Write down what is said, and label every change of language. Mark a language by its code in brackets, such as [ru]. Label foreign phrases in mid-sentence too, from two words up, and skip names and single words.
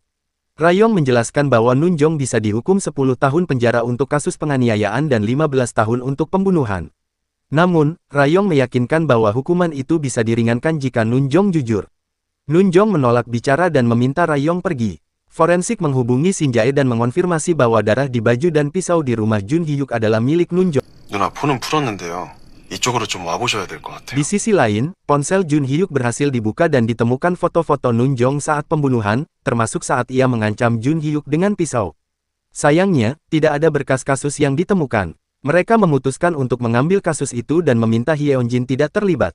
[id] Rayong menjelaskan bahwa Nunjong bisa dihukum 10 tahun penjara untuk kasus penganiayaan dan 15 tahun untuk pembunuhan. Namun, Rayong meyakinkan bahwa hukuman itu bisa diringankan jika Nunjong jujur. Nunjong menolak bicara dan meminta Rayong pergi. Forensik menghubungi Shin Jae dan mengonfirmasi bahwa darah di baju dan pisau di rumah Jun Hyuk adalah milik Nunjong. [ko] 누나 폰은 풀었는데요. 이쪽으로 좀 와보셔야 될 것 같아요. [id] Di sisi lain, ponsel Jun Hyuk berhasil dibuka dan ditemukan foto-foto Nunjong saat pembunuhan, termasuk saat ia mengancam Jun Hyuk dengan pisau. Sayangnya, tidak ada berkas kasus yang ditemukan. Mereka memutuskan untuk mengambil kasus itu dan meminta Hyeonjin tidak terlibat.